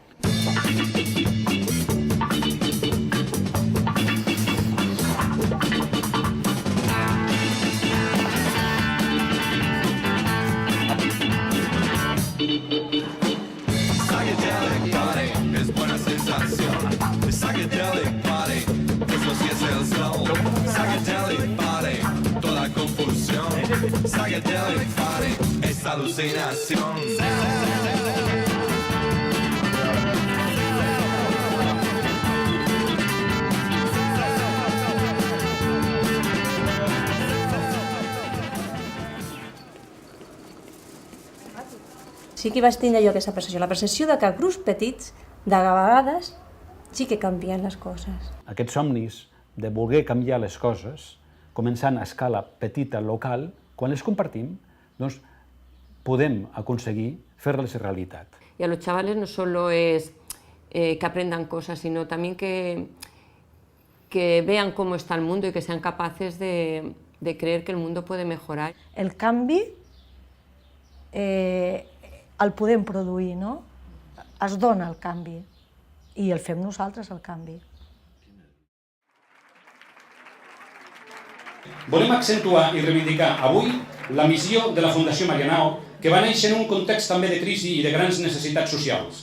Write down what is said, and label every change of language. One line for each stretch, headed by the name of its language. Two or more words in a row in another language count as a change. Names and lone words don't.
English: Psychedelic party
Spanish: es buena sensación.
English: Psychedelic party,
Spanish: eso sí es el soul.
English: Psychedelic party,
Spanish: toda confusión.
English: Psychedelic party,
Spanish: es alucinación.
Catalan: Sí que vaig tindre jo aquesta percepció, la percepció de que grups petits, de vegades, sí que canvien les coses. Aquests somnis de voler canviar les coses, començant a escala petita, local, quan les compartim, doncs podem aconseguir fer-les realitat.
Spanish: Y a los chavales no solo es que aprendan cosas, sino también que vean cómo está el mundo y que sean capaces de creer que el mundo puede mejorar.
Catalan: El canvi el podem produir, no? Es dona el canvi i el fem nosaltres, el canvi. Volem accentuar i reivindicar avui la missió de la Fundació Marianao, que va néixer en un context també de crisi i de grans necessitats socials.